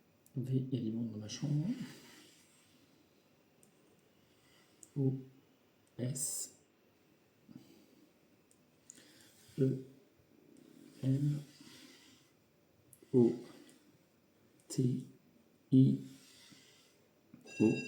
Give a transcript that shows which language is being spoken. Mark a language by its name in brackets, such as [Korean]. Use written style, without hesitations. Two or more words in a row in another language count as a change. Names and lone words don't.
[French] V, il y a du monde dans ma chambre. O, S, E, M, O, T, I, O.